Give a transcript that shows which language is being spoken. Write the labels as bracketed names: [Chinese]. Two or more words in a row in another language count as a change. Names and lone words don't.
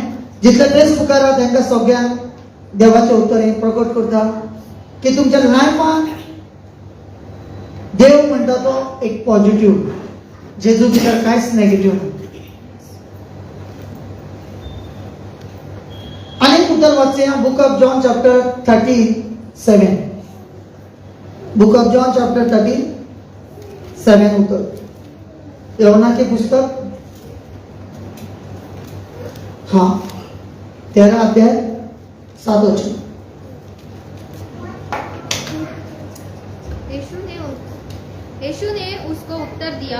[Konkani] जितले फेसबुकार आहा तांकां सगळ्यांक देवाचे उतर हे प्रकट करता की तुमच्या लायफान देव म्हणटा तो एक पॉझिटिव्ह, जेजू भितर कांयच नेगेटिव्ह ना. आनीक उतर वाचया, [English] Book of John chapter 37. Book of John chapter 37 उतर. [Hindi] यूहन्ना के पुस्तक 13 अध्याय 7 वचन. यीशु ने उसको उत्तर दिया,